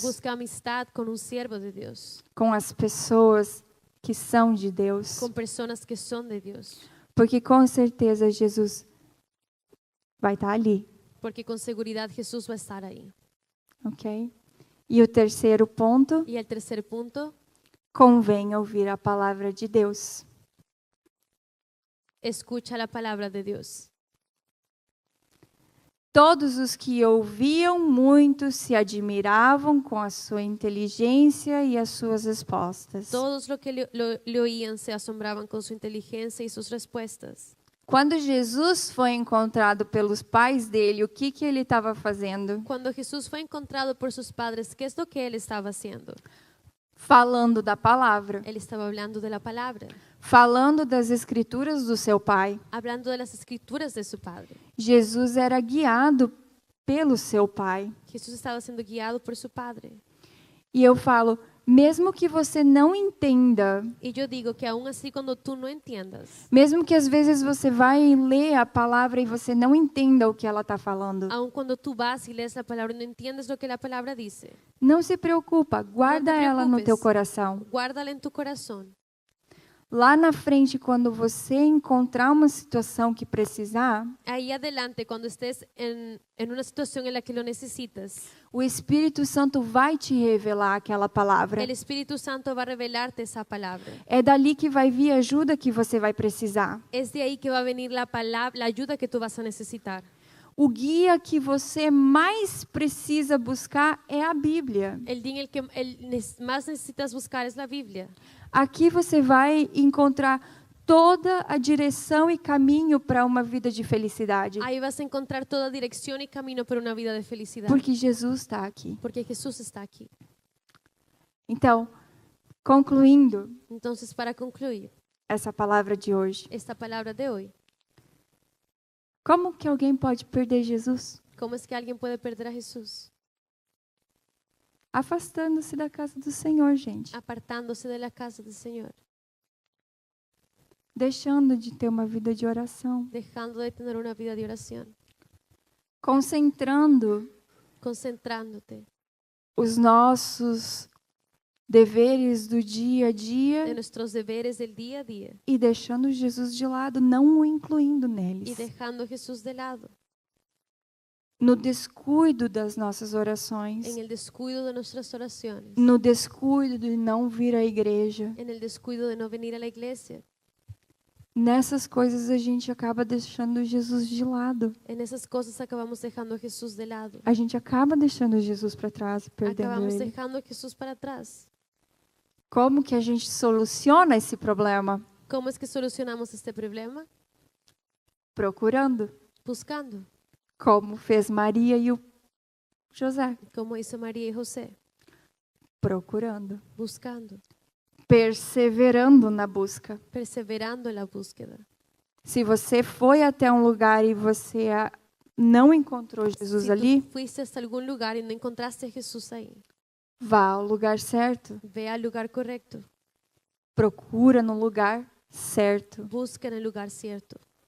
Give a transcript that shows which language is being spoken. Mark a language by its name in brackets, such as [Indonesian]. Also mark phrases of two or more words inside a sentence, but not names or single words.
[Spanish] Busca amistad con un siervo de Dios, [Portuguese] com as pessoas que são de Deus, [Spanish] con personas que son de Dios, [Portuguese] porque com certeza Jesus vai estar ali, [Spanish] porque con seguridad Jesús va a estar ahí. [Portuguese] ok? E o terceiro ponto, [Spanish] Y el tercer punto, [Portuguese] convém ouvir a palavra de Deus. [Spanish] escucha la palabra de Dios. [Portuguese] Todos os que ouviam muito se admiravam com a sua inteligência e as suas respostas. [Spanish] Todos los que le oían se asombraban con su inteligencia y sus respuestas. [Portuguese] Quando Jesus foi encontrado pelos pais dele, o que ele estava fazendo? [Spanish] Cuando Jesús fue encontrado por sus padres, ¿qué es lo que él estaba haciendo? [Portuguese] Falando da palavra, [Spanish] Él estaba hablando de la palabra, [Portuguese] falando das escrituras do seu pai. [Spanish] hablando de las escrituras de su padre. [Portuguese] Jesus era guiado pelo seu pai. [Spanish] Jesús estaba siendo guiado por su padre. [Portuguese] E eu falo, mesmo que você não entenda, [Spanish] Y yo digo que aún así cuando tú no entiendas, [Portuguese] mesmo que às vezes você vai ler a palavra e você não entenda o que ela está falando, [Spanish] aún cuando tú vas y lees la palabra y no entiendes lo que la palabra dice, [Portuguese] não se preocupa, guarda ela no [Spanish] preocupes. [Portuguese] teu coração. [Spanish] guárdala en tu corazón. [Portuguese] Lá na frente, quando você encontrar uma situação que precisar, [Spanish] Ahí adelante, cuando estés en una situación en la que lo necesitas, [Portuguese] o Espírito Santo vai te revelar aquela palavra. [Spanish] el Espíritu Santo va a revelarte esa palabra. [Portuguese] É dali que vai vir a ajuda que você vai precisar. [Spanish] Es de ahí que va a venir la palabra, la ayuda que tú vas a necesitar. [Portuguese] O guia que você mais precisa buscar é a Bíblia. [Spanish] El día en el que más necesitas buscar es la Biblia. [Portuguese] Aqui você vai encontrar toda a direção e caminho para uma vida de felicidade. [Spanish] Ahí vas a encontrar toda dirección y camino para una vida de felicidad. [Portuguese] Porque Jesus está aqui. [Spanish] Porque Jesús está aquí. [Portuguese] Então, concluindo [Spanish] Entonces, para concluir [Portuguese] essa palavra de hoje, [Spanish] esta palabra de hoy, [Portuguese] como que alguém pode perder Jesus? [Spanish] ¿cómo es que alguien puede perder a Jesús? [Portuguese] Afastando-se da casa do Senhor, gente. [Spanish] Apartándose de la casa del Señor, [Portuguese] Deixando de ter uma vida de oração. [Spanish] dejando de tener una vida de oración, [Portuguese] Concentrando [Spanish] concentrándote [Portuguese] os nossos deveres do dia a [Spanish] en [Portuguese] dia [Spanish] nuestros deberes del día a día [Portuguese] e deixando Jesus de lado, não o incluindo [Spanish] y [Portuguese] neles. [Spanish] dejando a Jesús de lado, [Portuguese] No descuido das nossas orações. [Spanish] en el descuido de nuestras oraciones, [Portuguese] No descuido de não vir à igreja. [Spanish] en el descuido de no venir a la iglesia, [Portuguese] nessas coisas a gente acaba deixando Jesus de lado. [Spanish] En esas cosas acabamos dejando a Jesús de lado. [Portuguese] A gente acaba deixando Jesus para trás e perdendo [Spanish] Acabamos [Portuguese] ele. [Spanish] dejando a Jesús para atrás. [Portuguese] Como que a gente soluciona esse problema? [Spanish] ¿Cómo es que solucionamos este problema? [Portuguese] Procurando, [Spanish] Buscando, [Portuguese] como fez Maria e o José. [Spanish] como hizo María y José. [Portuguese] Procurando, [Spanish] Buscando, [Portuguese] perseverando na busca. [Spanish] perseverando en la búsqueda. [Portuguese] Se você foi até um lugar e você não encontrou Jesus [Spanish] Si [Portuguese] ali, [Spanish] tú fuiste hasta algún lugar y no encontraste a Jesús ahí, [Portuguese] vá ao lugar certo. [Spanish] ve al lugar correcto. [Portuguese] Procura no lugar certo. [Spanish] Busca en el lugar cierto.